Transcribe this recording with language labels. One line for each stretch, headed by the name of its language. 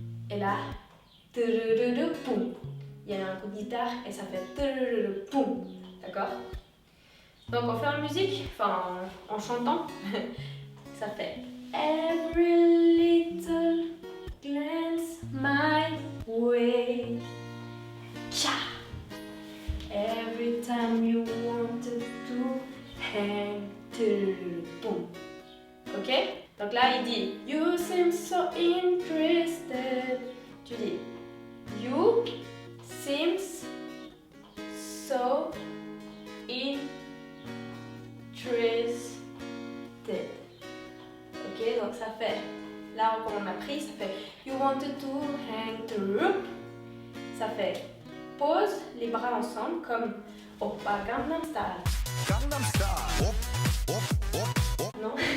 French: Et là, poum. Il y a un coup de guitare et ça fait poum. D'accord? Donc on fait en musique, enfin en chantant. Ça fait
English: every little glance my way. Tcha! Every time you wanted to hang, boom. Ok?
French: Donc là, il dit
English: you seem so interested.
French: Tu dis
English: you seems so interested.
French: Ok? Donc ça fait, là comme on a pris, ça fait
English: you wanted to hang the rope.
French: Ça fait pose les bras ensemble comme Oppa Gangnam Style. Gangnam Style. Non.